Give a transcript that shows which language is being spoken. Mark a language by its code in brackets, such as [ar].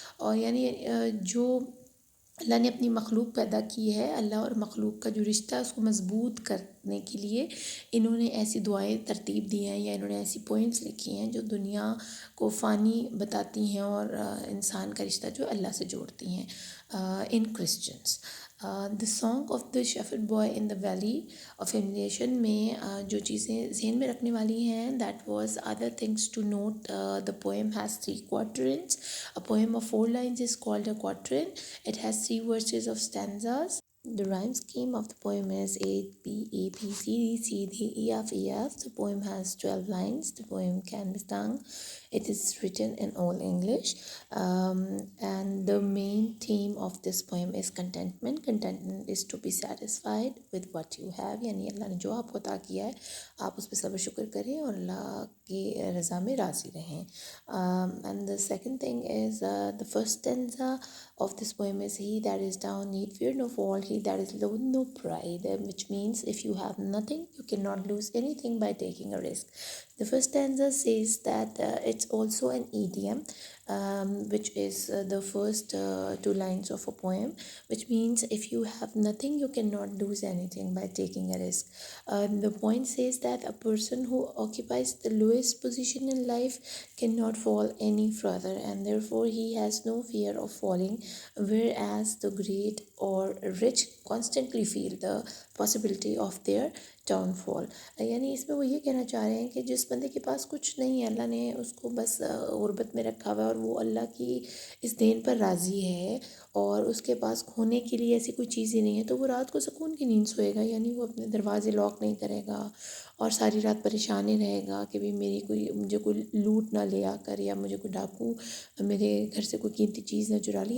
[hi] और यानी जो अल्लाह ने अपनी मखलूक पैदा की है, अल्लाह और मखलूक का जो रिश्ता है उसको मजबूत करने के लिए इन्होंने ऐसी दुआएं तरतीब दी हैं, या इन्होंने ऐसी पोइम्स लिखी हैं जो दुनिया को फ़ानी बताती हैं और इंसान का रिश्ता जो अल्लाह से जोड़ती हैं इन Christians. [en] the song of the shepherd boy in the valley of humiliation [hi] में जो चीज़ें जहन में रखने वाली हैं, [en] That was other things to note, the poem has 3 quatrains. A poem of 4 lines is called a quatrain. It has 3 verses of stanzas. The rhyme scheme of the poem is A, B, A, B, C, D, C, D, E, F, E, F. The poem has 12 lines. The poem can be sung. It is written in Old English. And the main theme of this poem is contentment. Contentment is to be satisfied with what you have. [hi] यानी अल्लाह ने जो आपको अता किया है आप उस पर सब्र शुक्र करें और अल्लाह की रज़ा में राज़ी रहें. [en] And the second thing is the first stanza of this poem is he that is down need fear no fall, he that is low no pride, which means if you have nothing you cannot lose anything by taking a risk. The first stanza says that it's also an idiom, which is the first 2 lines of a poem, which means if you have nothing you cannot lose anything by taking a risk. The point says that a person who occupies the lowest position in life cannot fall any further, and therefore he has no fear of falling, whereas the great or rich constantly feel the possibility of their downfall. [hi] यानी इसमें वो ये कहना चाह रहे हैं कि जिस बंदे के पास कुछ नहीं है, अल्लाह ने उसको बस गुर्बत में रखा हुआ है और वो अल्लाह की इस देन पर राज़ी है और उसके पास खोने के लिए ऐसी कोई चीज़ ही नहीं है, तो वो रात को सुकून की नींद सोएगा. यानी वो अपने दरवाज़े लॉक नहीं करेगा और सारी रात परेशान ही रहेगा कि भाई मुझे कोई लूट ना ले आकर, या मुझे कोई डाकू मेरे घर से कोई कीमती चीज़ ना चुरा ली.